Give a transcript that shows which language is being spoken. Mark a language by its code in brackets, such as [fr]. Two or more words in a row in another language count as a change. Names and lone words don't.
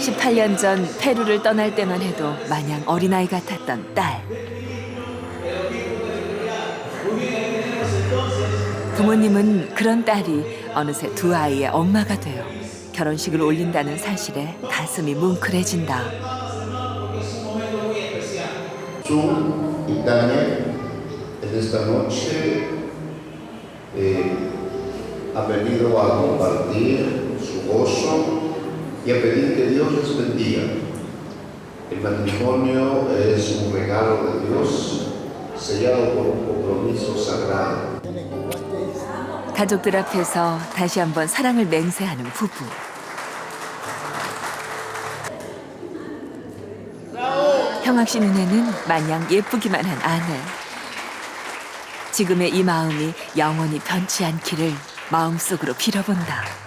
[ko] 18년 전 페루를 떠날 때만 해도 마냥 어린아이 같았던 딸. 부모님은 그런 딸이 어느새 두 아이의 엄마가 되어 결혼식을 올린다는 사실에 가슴이 뭉클해진다. [es] Zoom y Daniel en esta noche ha venido a compartir su gozo y a pedir que Dios les bendiga. El matrimonio es un regalo de Dios sellado por un compromiso sagrado. [ko] 가족들 앞에서 다시 한번 사랑을 맹세하는 부부. 형학 씨 눈에는 마냥 예쁘기만 한 아내. 지금의 이 마음이 영원히 변치 않기를 마음속으로 빌어본다.